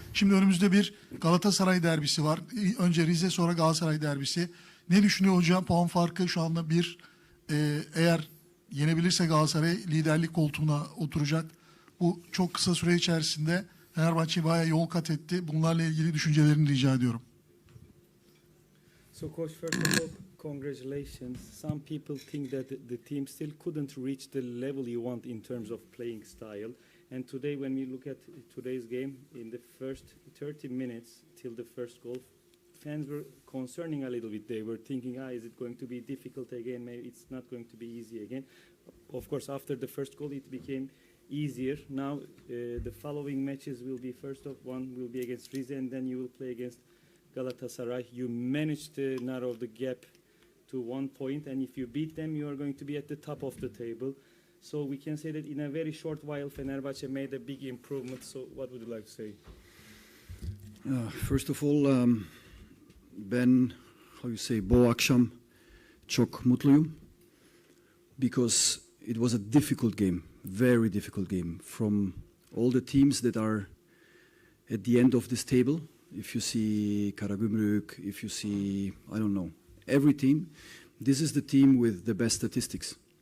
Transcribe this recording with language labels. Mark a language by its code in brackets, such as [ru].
[tr] Şimdi önümüzde bir Galatasaray derbisi var. Önce Rize, sonra Galatasaray derbisi. Ne düşünüyor hocam? Puan farkı şu anda bir. Eğer yenebilirse Galatasaray liderlik koltuğuna oturacak. Bu çok kısa süre içerisinde Fenerbahçe bayağı yol kat etti. Bunlarla ilgili düşüncelerini rica ediyorum. [en] So, Coach, first of all, congratulations. Some people think that the team still couldn't reach the level you want in terms of playing style. And today, when we look at today's game, in the first 30 minutes till the first goal, fans were concerning a little bit. They were thinking, is it going to be difficult again? Maybe it's not going to be easy again. Of course, after the first goal, it became easier. Now, the following matches will be, first of one will be against Rize, and then you will play against Galatasaray. You managed to narrow the gap to 1 point, and if you beat them, you are going to be at the top of the table. So we can say that in a very short while, Fenerbahçe made a big improvement. So what would you like to say? [tr] First of all, ben, bu akşam çok mutluyum. [en] Because it was a difficult game, very difficult game. From all the teams that are at the end of this table, if you see Karagümrük, if you see, I don't know, every team, this is the team with the best statistics.